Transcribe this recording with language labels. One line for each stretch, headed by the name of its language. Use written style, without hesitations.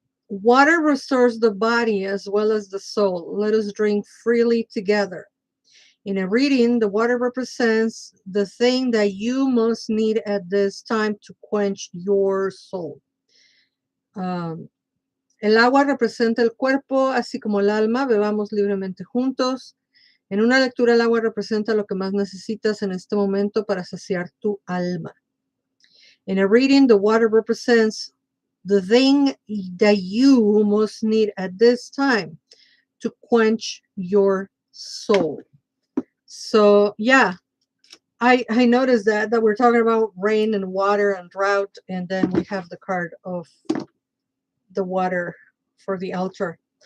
English: Water restores the body as well as the soul. Let us drink freely together. In a reading, the water represents the thing that you most need at this time to quench your soul.
Spanish: El agua representa el cuerpo, así como el alma. Bebamos libremente juntos. En una lectura, el agua representa lo que más necesitas en este momento para saciar tu alma.
English: In a reading, the water represents the thing that you most need at this time to quench your soul. So, yeah, I noticed that we're talking about rain and water and drought, and then we have the card of the water for the altar.